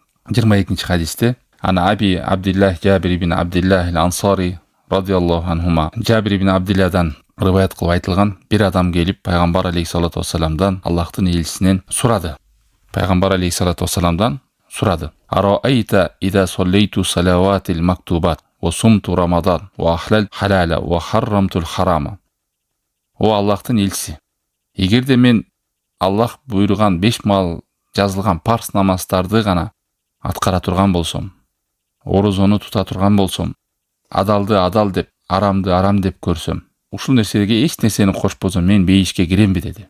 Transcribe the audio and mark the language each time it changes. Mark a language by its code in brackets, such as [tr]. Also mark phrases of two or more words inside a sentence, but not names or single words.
[ky] 22 хадисте ана Аби Абдиллах Жабир ибн Абдиллах ал-Ансари [ar] رضي الله عنهما, [ky] Жабир ибн Абдилладан риваят кылып айтылган, бир адам келип пайгамбар алейхиссалату вассаламдан, Аллахтын элчисинен сурады. Пайгамбар алейхиссалату вассаламдан сурады: [ar] "أرأيت إذا صليت الصلوات المكتوبات وصمت رمضان وأحللت الحلال وحرمت الحرام". [ky] О Аллахтын элчиси, эгерде мен Аллах буйруган 5 мал жазылган парс намаздарды гана аткара турган болсом, орозону тута турган болсом, адалды адал деп, арамды арам деп көрсөм, ушул нерсеге эч нерсени кошпосом мен бейишке киремби деди.